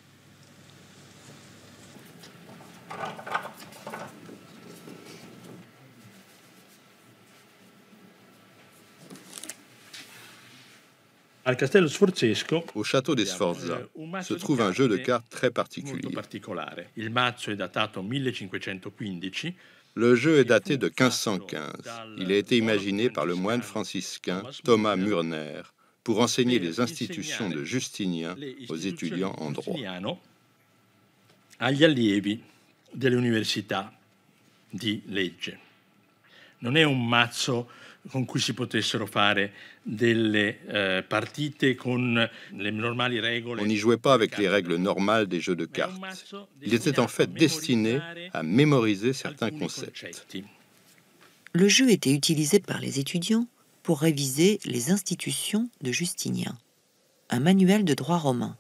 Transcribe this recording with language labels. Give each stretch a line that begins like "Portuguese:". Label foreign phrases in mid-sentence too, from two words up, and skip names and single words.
French: Au château des Sforza se trouve un jeu de cartes très particulier. Le jeu est daté de 1515. Il a été imaginé par le moine franciscain Thomas Murner pour enseigner les institutions de Justinien aux étudiants en droit.
Italian: Agli allievi delle università di legge. Non è un mazzo con cui si potessero fare delle partite con le normali regole.
French: On n'y jouait pas avec les règles normales des jeux de cartes. Il était en fait destiné à mémoriser certains concepts. Le jeu était utilisé par les étudiants pour réviser les institutions de Justinien, un manuel de droit romain.